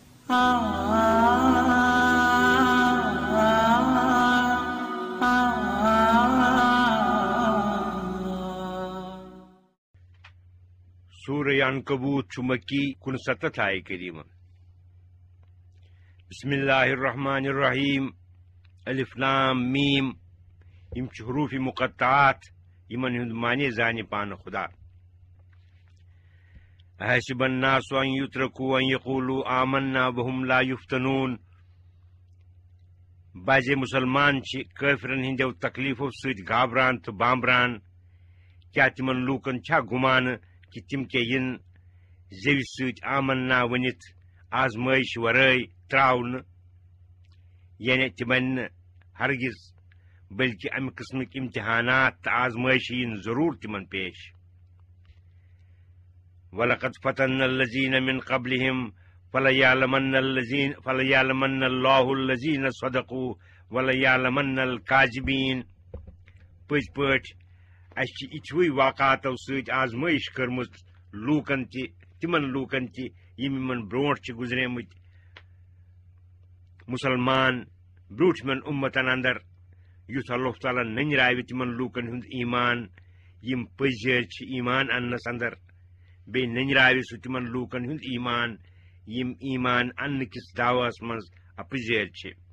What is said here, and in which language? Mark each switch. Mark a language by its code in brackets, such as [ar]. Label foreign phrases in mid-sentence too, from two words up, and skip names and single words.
[ks] سورہ عنکبوت چھ مکی 69 آیہ کریمہ. [ar] بسم اللہ الرحمن الرحیم. الف لام میم. [ks] یم چھ حروف مقطعات یمن ہند معنی زانہ پان خدا. [ar] احسب الناس ان یترکوا ان یقولوا آمنا وهم لا یفتنون. [ks] بعض مسلمان چھ کافرن ہندیو تکلیفو سۭتۍ گھابران تو بامبران. کیا تمن لوکن چھا گمان کہ تم کے ین زیو سۭتۍ آمنا ونت آزمائش ورٲے تراون، یعنی تمن ہرگز بلکہ امہ قسمک امتحانات تو آزمائش ین ضرور تمن پیش. [ar] وَلَقَدْ فَتَنَّا الَّذِينَ مِنْ قَبْلِهِمْ فَلَيَعْلَمَنَّ اللَّهُ الَّذِينَ صَدَقُوا وَلَيَعْلَمَنَّ الْكَاذِبِينَ. [ks] پٔزۍ پٲٹھۍ اَسہِ چھِ یِتھوٕے واقعاتو سۭتۍ آزمٲیش کٔرمٕژ لوٗکن تہِ تِمن لوٗکن تہِ یِم یِمن برونٛٹھ چھِ گُزریمٕتۍ مُسلمان برٛوٗٹھمٮ۪ن اُمتن اندر، یُتھ اللہ تعالیٰ ننراوِ تِمن لوٗکن ہُنٛد ایمان یِم پٔزۍ چھِ ایمان اننس اندر، بیٚیہِ ننراوِ سُہ تِمن لوٗکن ہُنٛد ایمان یِم ایمان اننہٕ کِس دعواہس منٛز اپٕزٲرۍ چھِ.